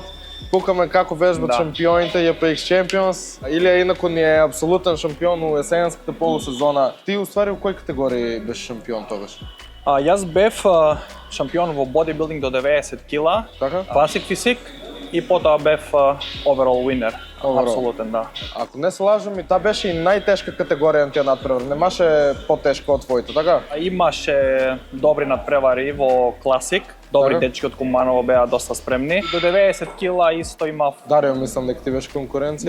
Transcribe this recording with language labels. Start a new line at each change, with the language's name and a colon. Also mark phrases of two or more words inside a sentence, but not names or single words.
Macedonian: Пукаме како вежбат шампионите, JPX Champions. Илија инако ни е апсолутен шампион у есенската полусезона. Ти уствари у кој категории беше шампион тогаш? Јас бев шампион во бодибилдинг до 90 кила, Така?
English: classic physique
Macedonian: и потоа бев
English: overall winner.
Macedonian: Overall. Апсолутен, да. Ако не се лажам, и таа беше и најтешка категорија на тие надпревари. Немаше потешка од твоите, така? Имаше добри надпревари во класик. Добри Така. дечки од Куманово беа доста спремни. До 90 кила исто имав. Дарио, мислам дека ти беше конкуренција.